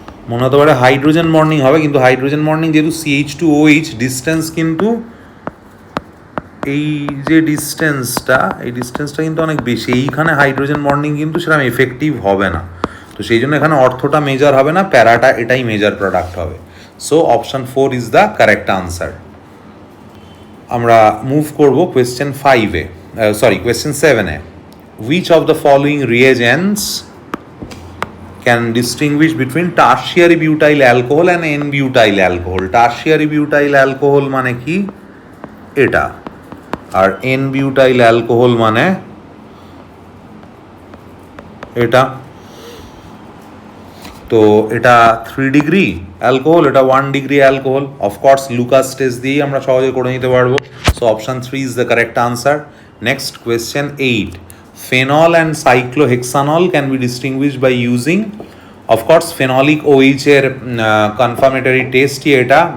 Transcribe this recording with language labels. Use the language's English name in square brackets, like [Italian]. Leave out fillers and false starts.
[Bangla] মনে হতে পারে হাইড্রোজেন বন্ডিং হবে, কিন্তু হাইড্রোজেন বন্ডিং যেহেতু CH2OH, ডিস্টেন্স কিন্তু এই যে ডিস্টেন্সটা, এই ডিস্টেন্সটা কিন্তু অনেক বেশি, এইখানে হাইড্রোজেন বন্ডিং কিন্তু সেরকম এফেক্টিভ হবে না। তো সেই জন্য এখানে অর্থটা মেজর হবে না, প্যারাটা এটাই মেজর প্রোডাক্ট হবে। [English] So option 4 is the correct answer. [Bangla] আমরা মুভ করব question 5-এ, question 7-এ। [English] Which of the following reagents can distinguish between tertiary butyl alcohol and n-butyl alcohol? [Bangla] Tertiary butyl alcohol মানে কি? এটা। আর n-butyl alcohol মানে এটা। তো এটা 3 ডিগ্রি অ্যালকোহল, এটা 1 degree alcohol. Of course Lucas test দিয়েই আমরা সহজে করে নিতে পারবো। [English] So option 3 is the correct answer. Next question 8. Phenol and cyclohexanol can be distinguished by using, of course, phenolic OH [Bangla] এর কনফার্মেটরি টেস্টই এটা।